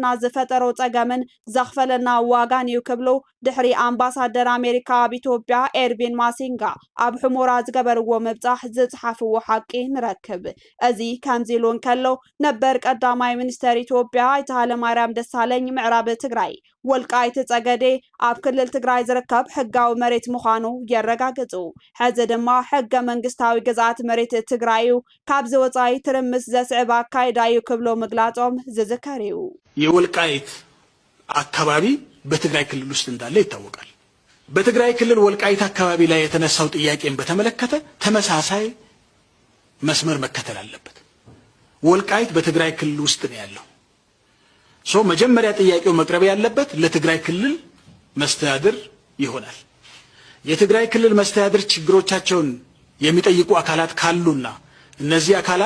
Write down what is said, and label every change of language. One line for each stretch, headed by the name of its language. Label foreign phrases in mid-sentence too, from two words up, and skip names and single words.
Tigrinya: ዝፈጠሮ ፀገምን ዘኽፈለና ዋጋን እዩ ክብሉ ድሕሪ ኣምባሳደር ኣሜሪካ ኣብ ኢትዮጵያ ኤርቪን ማሲንጋ ኣብ ሕሞራ ዝገበርዎ ምብፃሕ ዝፅሓፍዎ ሓቂ ንረክብ። እዚ ከምዚ ኢሉ እንከሎ ነበር ቀዳማይ ሚኒስተር ኢትዮጵያ ኣይተ ሃይለማርያም ደሳለኝ ምዕራብ ትግራይ ወልቃይት ፀገዴ ኣብ ክልል ትግራይ ዝርከብ ሕጋዊ መሬት ምዃኑ የረጋግጹ። ሕዚ ድማ ሕገ መንግስታዊ ግዝኣት መሬት ትግራይ ካብ ዝወፃኢ ትርምስ ዘስዕብ ኣካይዳ እዩ ክብሎ ምግላጾም ዝዝከር እዩ።
Amharic: የወልቃይት አካባቢ በትግራይ ክልል ውስጥ እንዳለ ይታወቃል። በትግራይ ክልል ወልቃይት አካባቢ ላይ የተነሳው ጥያቄን በተመለከተ ተመሳሳይ መስመር መከተል አለበት። ወልቃይት በትግራይ ክልል ውስጥ ነው ያለው። መጀመሪያ ጥያቄው መቅረብ ያለበት ለትግራይ ክልል መስተዳድር ይሆናል። የትግራይ ክልል መስተዳድር ችግሮቻቸውን የሚጠይቁ አካላት ካሉና እነዚህ አካላት